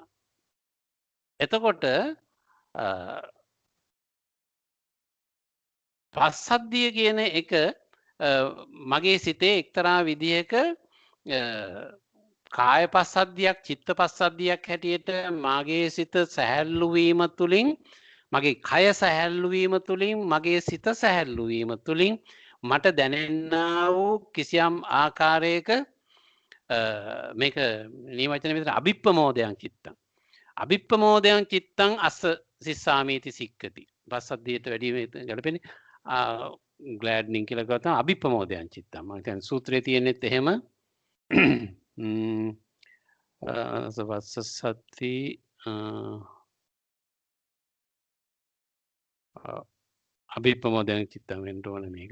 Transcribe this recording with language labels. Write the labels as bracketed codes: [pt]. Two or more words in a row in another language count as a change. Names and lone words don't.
[si] එතකොට පස්සද්ධිය කියන එක මගේ සිතේ එක්තරා විදිහක කාය පස්සද්ධියක් චිත්ත පස්සද්ධියක් හැටියට මගේ සිත සැහැල්ලු වීම තුලින් මගේ කය සැහැල්ලු වීම තුලින් මගේ සිත සැහැල්ලු වීම තුලින් මට දැනෙන්නා වූ කිසියම් ආකාරයක මේක නියමවචන විතර [pi] අභිප්පමෝදයන් චිත්තං අභිප්පමෝදයන් චිත්තං අස්ස සිස්සාමීති සික්කති [si] පස්සද්ධියට වැඩි ගැලපෙන්නේ ග්ලෑඩ්නින් කියලා ගත්තාම [pi] අභිප්පමෝදයන් චිත්තං [si] මම කියන්නේ සූත්‍රයේ තියෙනෙත් එහෙම [pi] සවස්සසති අභිප්පමෝදයන් චිත්තං [si] වෙන්න ඕන මේක.